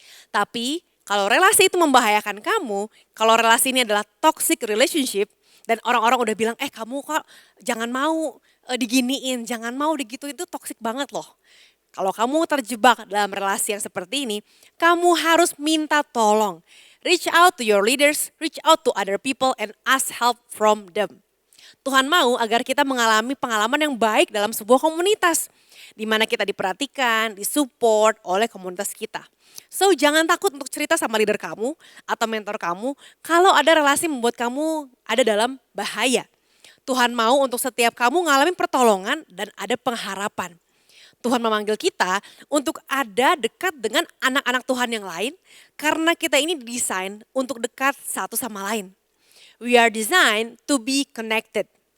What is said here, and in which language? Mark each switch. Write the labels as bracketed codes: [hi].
[id] Tapi kalau relasi itu membahayakan kamu, kalau relasi ini adalah toxic relationship dan orang-orang udah bilang, kamu kok jangan mau diginiin, jangan mau digituin, itu toxic banget loh. Kalau kamu terjebak dalam relasi yang seperti ini, kamu harus minta tolong. [en] Reach out to your leaders, reach out to other people and ask help from them. [id] Tuhan mau agar kita mengalami pengalaman yang baik dalam sebuah komunitas. Di mana kita diperhatikan, disupport oleh komunitas kita. So jangan takut untuk cerita sama leader kamu atau mentor kamu kalau ada relasi membuat kamu ada dalam bahaya. Tuhan mau untuk setiap kamu ngalamin pertolongan dan ada pengharapan. Tuhan memanggil kita untuk ada dekat dengan anak-anak Tuhan yang lain karena kita ini didesain untuk dekat satu sama lain. [en] We are designed to be connected.